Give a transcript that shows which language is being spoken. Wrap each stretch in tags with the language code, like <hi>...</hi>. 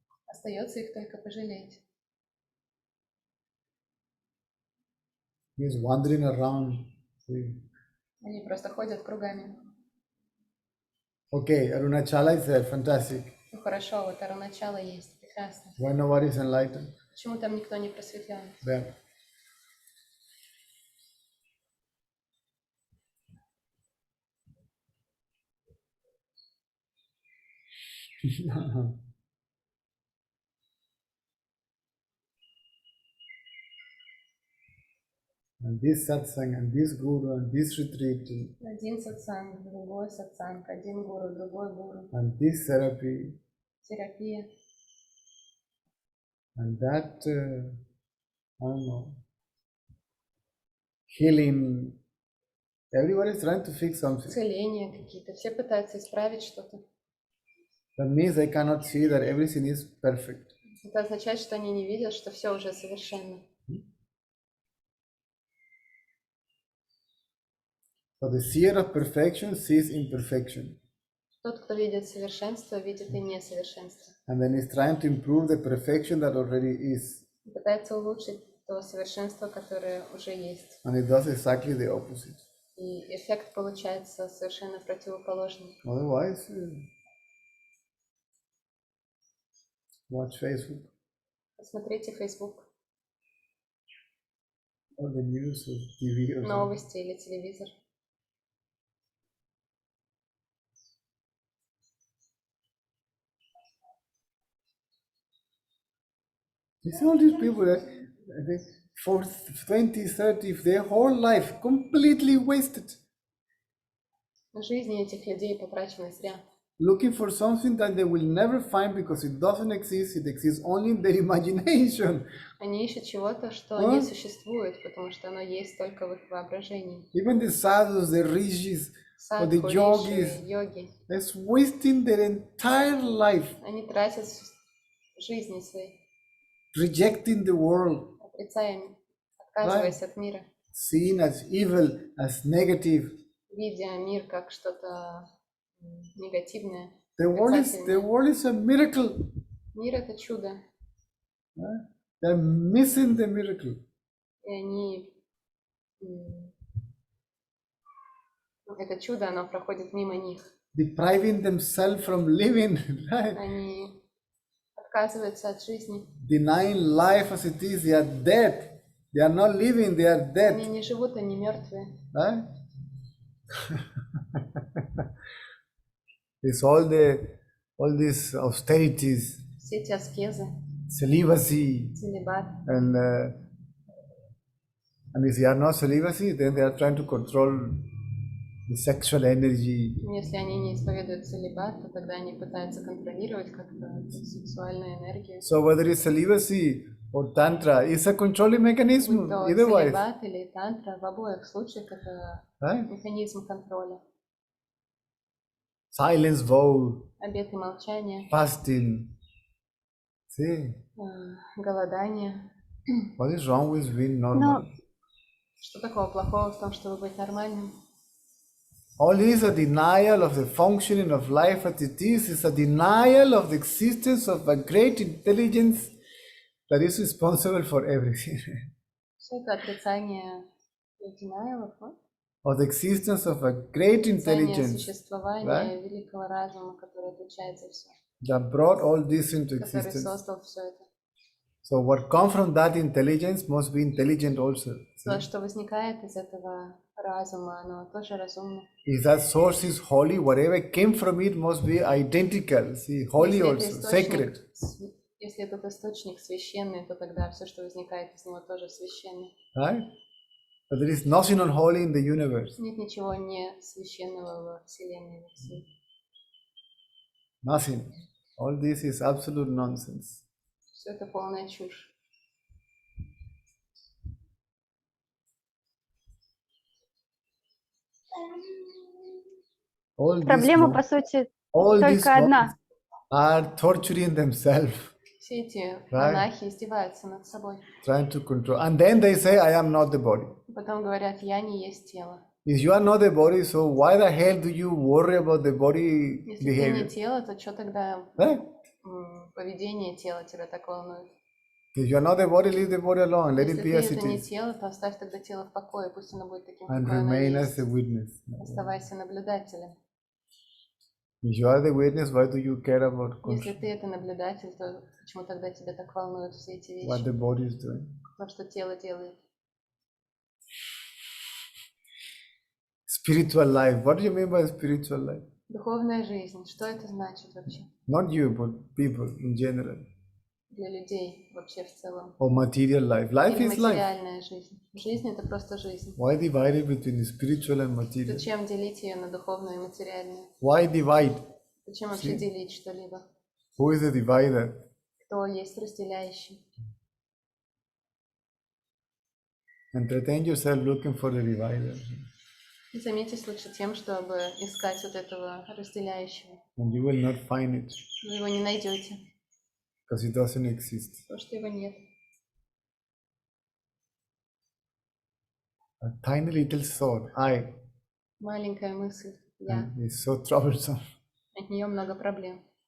<ru>Остается их только пожалеть.</ru> <en>He's wandering around. See.</en> <ru>Они просто ходят кругами.</ru> <en>Okay, Arunachala is there, fantastic.</en> <ru>Ну хорошо, вот начало есть, прекрасно.</ru> <en>Why nobody is enlightened?</en> <ru>Почему там никто не просветлен?</ru> <en>There. And this satsang, and this guru, and this retreat,</en> <ru>Один сатсанг, другой сатсанг, один гуру, другой гуру.</ru> <en>and this therapy,</en> <ru>Терапия.</ru> <en>and that, I don't know, healing. Everybody is trying to fix something.</en> <ru>Исцеления какие-то. Все пытаются исправить что-то.</ru> <en>That means they cannot see that everything is perfect.</en> <ru>Это означает, что они не видят, что все уже совершенно.</ru> <en>So the seer of perfection sees imperfection,</en> <ru>Тот, кто видит совершенство, видит и несовершенство.</ru> <en>and then is trying to improve the perfection that already is.</en> <ru>И пытается улучшить то совершенство, которое уже есть.</ru> <en>And it does exactly the opposite.</en> <ru>И эффект получается совершенно противоположный.</ru> <en>Otherwise, watch Facebook</en> <ru>Посмотрите Facebook,</ru> <en>or the news or TV or something.</en> <ru>новости или телевизор.</ru> <en>You see all these people that for 20, 30, their whole life completely wasted,</en> <ru>Жизни этих людей потрачены зря.</ru> <en>looking for something that they will never find because it doesn't exist. It exists only in their imagination.</en> <ru>Они ищут чего-то, что не существует, потому что оно есть только в их воображении.</ru> <en>Even the sadhus, the rishis, or the</en> <ru>Садху,</ru> <en>yogis,</en> <ru>риши, йоги,</ru> <en>they're wasting their entire life</en> <ru>они тратят жизни свои,</ru> <en>rejecting the world,</en> <ru>отрицая, отказываясь от мира,</ru> <en>seen as evil, as negative.</en> <ru>видя мир как что-то негативное.</ru> <en>The world is a miracle.</en> <ru>Мир — это чудо,</ru> <en>They're missing the miracle.</en> <ru>и они... Это чудо, оно проходит мимо них.</ru> <en>Depriving themselves from living, right?</en> <ru>Они отказываются от жизни.</ru> <en>Denying life as it is. They are dead. They are not living. They are</en> <ru>Они</ru> <en>dead,</en> <ru>не живут, они мертвые.</ru> <en>right? It's all these austerities,</en> <ru>Все эти аскезы,</ru> <en>celibacy,</en> <ru>целибат.</ru> <en>and if they are not celibacy, then they are trying to control the sexual energy.</en> <ru>Если они не исповедуют целибат, то тогда они пытаются контролировать как-то эту сексуальную энергию.</ru> <en>So whether it's celibacy or tantra, it's a controlling mechanism.</en> <ru>Будь то</ru> <en>Either way,</en> <ru>целибат или тантра, в обоих случаях это</ru> <en>right?</en> <ru>механизм контроля.</ru> <en>Silence vow,</en> <ru>Обет и молчание,</ru> <en>fasting. See,</en> <ru>голодание.</ru> <en>what is wrong with being normal?</en> <ru>Что такого плохого в том, чтобы быть нормальным?</ru> <en>All is a denial of the functioning of life as it is. It's a denial of the existence of a great intelligence that is responsible for everything.</en> <ru>Все это отрицание denial</ru> <en>Of the existence of a great</en> <ru>отрицание</ru> <en>intelligence</en> <ru>существования великого разума, который отвечает за все,</ru> <en>that brought all this into</en> <ru>который</ru> <en>existence.</en> <ru>создал все это.</ru> <en>So what comes from that intelligence must be intelligent also.</en> <ru>То, что возникает из этого разума, оно тоже разумно.</ru> <en>If that source is holy, whatever came from it must be identical. See, holy also, sacred.</en> <ru>Если этот источник священный, то тогда все, что возникает из него, тоже священно.</ru> <en>Right? But there is nothing unholy in the universe.</en> <ru>Нет ничего не священного во Вселенной, во всей.</ru> <en>Nothing. All this is absolute nonsense.</en> <ru>Все это полная чушь. Проблема, по сути, только одна.</ru> <en>Are torturing themselves.</en> <ru>Все эти монахи издеваются над собой.</ru> <en>Trying to control. And then they say, I am not the body.</en> <ru>Потом говорят, я не есть тело.</ru> <en>If you are not the body, so why the hell do you worry about the body</en> <ru>Если</ru> <en>behavior?</en> <ru>ты не тело, то что тогда</ru> <en>Right?</en> <ru>поведение тела тебя так волнует?</ru> <en>If you are not the body, leave the body alone. Let it be as</en> <ru>Если</ru> <en>it</en> <ru>ты не</ru> <en>is.</en> <ru>тело, то оставь тогда тело в покое, пусть оно будет таким,</ru> <en>And</en> <ru>какое оно</ru> <en>remain</en> <ru>есть.</ru> <en>as a witness.</en> <ru>Оставайся наблюдателем.</ru> <en>If you are the witness, why do you care about</en> <ru>Если ты это наблюдатель, то почему тогда тебя так волнуют все эти</ru> <en>what the</en> <ru>вещи?</ru> <en>body is doing?</en> <ru>То, что тело делает.</ru> <en>Spiritual life. What do you mean by spiritual life?</en> <ru>Духовная жизнь. Что это значит вообще?</ru> <en>Not you, but people in general.</en> <ru>Для людей вообще в целом.</ru> <en>Or material life. Life</en> <ru>Или</ru> <en>is life.</en> <ru>материальная жизнь. Жизнь это просто жизнь.</ru> <en>Why divide it between spiritual and material?</en> <ru>Зачем делить ее на духовную и материальную?</ru> <en>Why divide?</en> <ru>Зачем вообще делить что-либо?</ru> <en>Who is the divider?</en> <ru>Кто есть разделяющий?</ru> <en>Entertain yourself looking for the divider.</en> <ru>Займитесь лучше тем, чтобы искать вот этого разделяющего.</ru> <en>And you will not find it.</en> <ru>Вы его не найдете.</ru> <en>Because it doesn't exist.</en> <ru>Потому что его нет.</ru> <en>A tiny little thought, I,</en> <ru>Маленькая мысль. Я.</ru> <en>is so troublesome.</en> <ru>От нее много проблем.</ru>